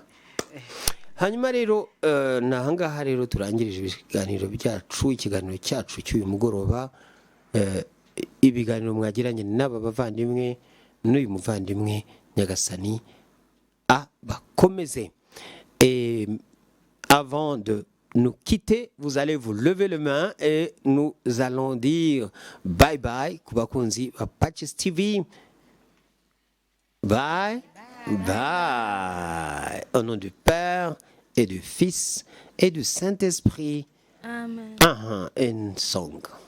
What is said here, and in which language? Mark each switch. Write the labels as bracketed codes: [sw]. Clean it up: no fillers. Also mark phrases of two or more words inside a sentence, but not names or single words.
[rw] Hanyuma rero nahangaha rero turangirije ibiganiro byacu, ikiganiro cyacu cy'uyu mugoroba, ibiganiro mwagiranye n'aba bavandimwe n'uyu muvandimwe Nyagasani abakomeze. [fr] Et avant de nous quitter, vous allez vous lever les mains et nous allons dire [en] bye bye [rw] kubakunzi ba Pacis TV. [en] Bye bye. [fr] Au nom du Père et du Fils et du Saint-Esprit. Amen. And song.